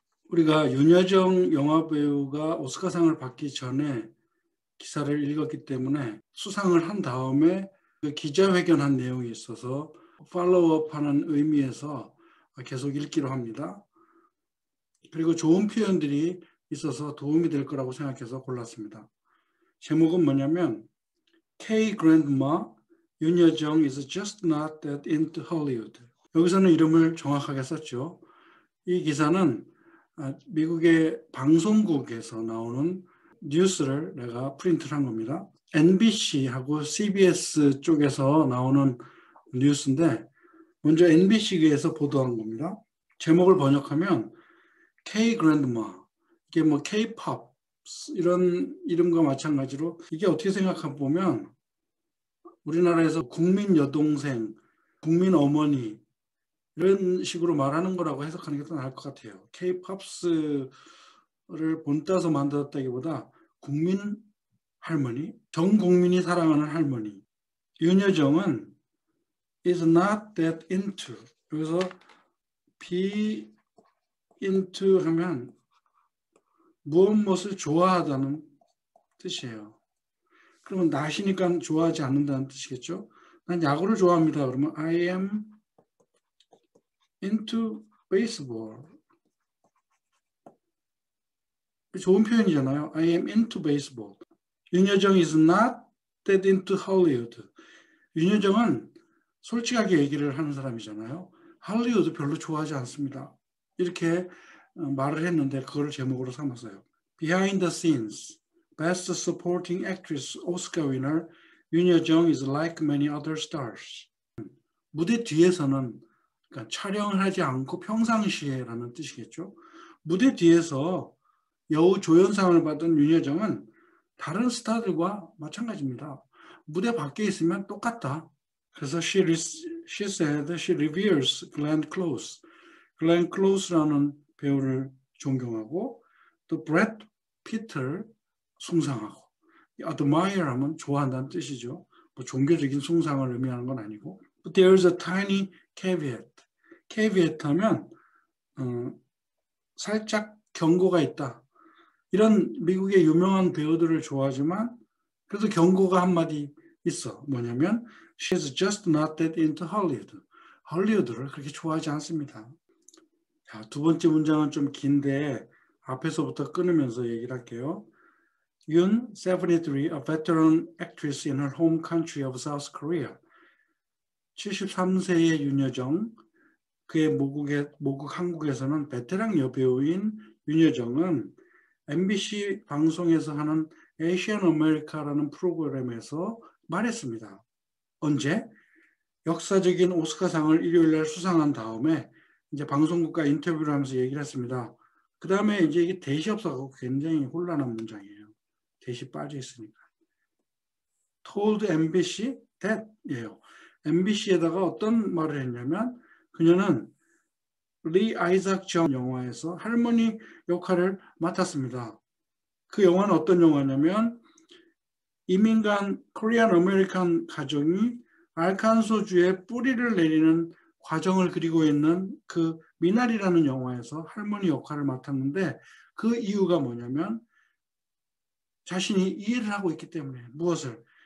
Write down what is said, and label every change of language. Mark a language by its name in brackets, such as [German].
[Korean] 우리가 윤여정 영화배우가 오스카상을 받기 전에 기사를 읽었기 때문에 수상을 한 다음에 기자회견한 내용이 있어서 팔로우업하는 의미에서 계속 읽기로 합니다. 그리고 좋은 표현들이 있어서 도움이 될 거라고 생각해서 골랐습니다. 제목은 뭐냐면 [English] K Grandma, 윤여정 is just not that into Hollywood. [Korean] 여기서는 이름을 정확하게 썼죠. 이 기사는 미국의 방송국에서 나오는 뉴스를 내가 프린트를 한 겁니다. NBC하고 CBS 쪽에서 나오는 뉴스인데 먼저 NBC에서 보도한 겁니다. 제목을 번역하면 K Grandma, 이게 뭐 K-pop 이런 이름과 마찬가지로 이게 어떻게 생각해 보면 우리나라에서 국민 여동생, 국민 어머니 이런 식으로 말하는 거라고 해석하는 게 더 나을 것 같아요. K-pops를 본따서 만들었다기보다 국민 할머니, 전 국민이 사랑하는 할머니. [English] 윤여정은 is not that into. [Korean] 여기서 be into 하면 무엇을 좋아하다는 뜻이에요. 그러면 not이니까 좋아하지 않는다는 뜻이겠죠. 난 야구를 좋아합니다. [English] 그러면 I am into baseball. [Korean] 좋은 표현이잖아요. [English] I am into baseball. 윤여정 is not that into Hollywood. [Korean] 윤여정은 솔직하게 얘기를 하는 사람이잖아요. 할리우드 별로 좋아하지 않습니다. 이렇게 말을 했는데 그걸 제목으로 삼았어요. [English] Behind the scenes, Best Supporting Actress Oscar winner 윤여정 is like many other stars. [Korean] 무대 뒤에서는 그러니까 촬영을 하지 않고 평상시에라는 뜻이겠죠. 무대 뒤에서 여우 조연상을 받은 윤여정은 다른 스타들과 마찬가지입니다. 무대 밖에 있으면 똑같다. [English] 그래서 she said she reveres Glenn Close. [Korean] Glenn Close라는 배우를 존경하고 또 Brad Pitt를 숭상하고 admire 하면 좋아한다는 뜻이죠. 뭐 종교적인 숭상을 의미하는 건 아니고 [English] But there's a tiny caveat. [Korean] caveat 하면 살짝 경고가 있다. 이런 미국의 유명한 배우들을 좋아하지만 그래도 경고가 한마디 있어. 뭐냐면 [English] She's just not that into Hollywood. [Korean] 헐리우드를 그렇게 좋아하지 않습니다. 자, 두 번째 문장은 좀 긴데 앞에서부터 끊으면서 얘기를 할게요. [English] Yoon, 73, a veteran actress in her home country of South Korea. [Korean] 73세의 윤여정, 그의 모국 한국에서는 베테랑 여배우인 윤여정은 MBC 방송에서 하는 Asian America라는 프로그램에서 말했습니다. 언제? 역사적인 오스카상을 일요일날 수상한 다음에 이제 방송국과 인터뷰를 하면서 얘기를 했습니다. 그 다음에 이제 이게 대시 없어서 굉장히 혼란한 문장이에요. 대시 빠져 있으니까. [English] Told MBC that 예요. [Korean] MBC에다가 어떤 말을 했냐면 그녀는 리 아이작 정 영화에서 할머니 역할을 맡았습니다. 그 영화는 어떤 영화냐면 이민간 코리안 아메리칸 가정이 알칸소주에 뿌리를 내리는 과정을 그리고 있는 그 미나리라는 영화에서 할머니 역할을 맡았는데 그 이유가 뭐냐면 자신이 이해를 하고 있기 때문에 무엇을?